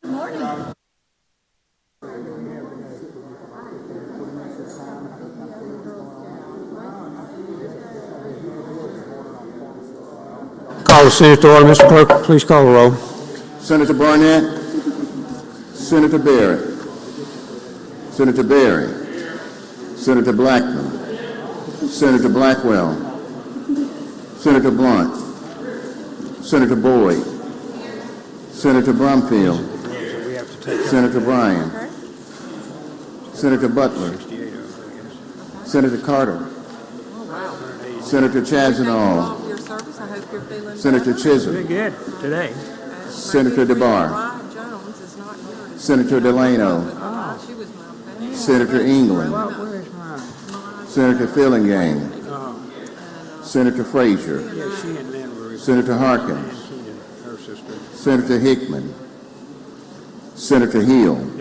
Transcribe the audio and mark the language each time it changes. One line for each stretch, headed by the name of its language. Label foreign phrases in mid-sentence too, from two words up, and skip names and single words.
English: Call the Senate to order. Mr. Clerk, please call the roll. Senator Barnett. Senator Barrett. Senator Berry. Senator Blackman. Senator Blackwell. Senator Blunt. Senator Boyd. Senator Brumfield. Senator Bryan. Senator Butler. Senator Carter. Senator Chazanall. Senator Chisholm. Very good today. Senator DeBar. Senator Delano. Senator England. Senator Fillingane. Senator Frazier. Senator Harkins. Senator Hickman. Senator Hill.